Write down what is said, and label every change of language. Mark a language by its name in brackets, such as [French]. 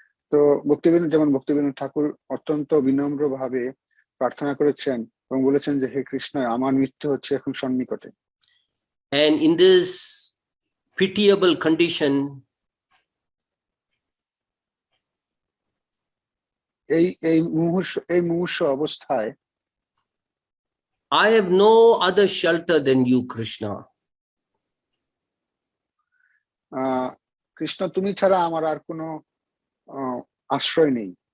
[Bangla] তো যেমন ভক্তিবিনোদ ঠাকুর অত্যন্ত বিনম্র ভাবে প্রার্থনা করেছেন এবং বলেছেন যে হে কৃষ্ণ, আমার মৃত্যু হচ্ছে এখন সন্নিকটে। [English] And in this pitiable condition, [Bangla] এই মুমূর্ষু অবস্থায় [English] I have no other shelter than you, Krishna. [Bangla] Krishna, তুমি ছাড়া আমার আর কোনো আশ্রয় নেই।